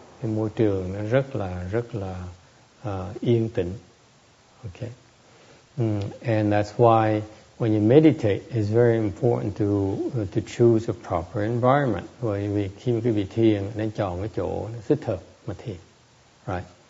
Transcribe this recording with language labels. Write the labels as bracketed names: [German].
[Vietnamese] Cái môi trường nó rất là yên tĩnh. Okay. [English] And that's why when you meditate, it's very important to choose a proper environment. [Vietnamese] Bởi vì khi mà quý vị thiền, nên chọn cái chỗ nó thích hợp mà thiền, right?